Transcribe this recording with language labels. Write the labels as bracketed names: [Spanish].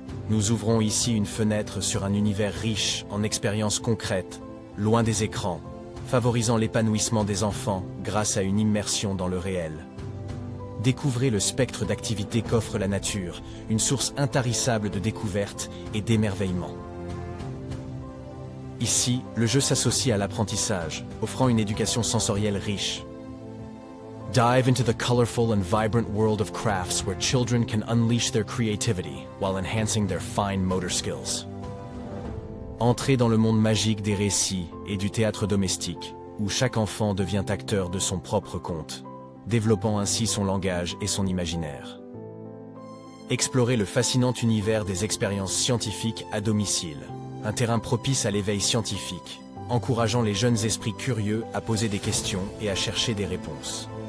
[French] Nous ouvrons ici une fenêtre sur un univers riche en expériences concrètes, loin des écrans, favorisant l'épanouissement des enfants grâce à une immersion dans le réel. Découvrez le spectre d'activités qu'offre la nature, une source intarissable de découvertes et d'émerveillement. Ici, le jeu s'associe à l'apprentissage, offrant une éducation sensorielle riche. [English] Dive into the colorful and vibrant world of crafts where children can unleash their creativity while enhancing their fine motor skills. [French] Entrez dans le monde magique des récits et du théâtre domestique, où chaque enfant devient acteur de son propre conte, développant ainsi son langage et son imaginaire. Explorez le fascinant univers des expériences scientifiques à domicile, un terrain propice à l'éveil scientifique, encourageant les jeunes esprits curieux à poser des questions et à chercher des réponses.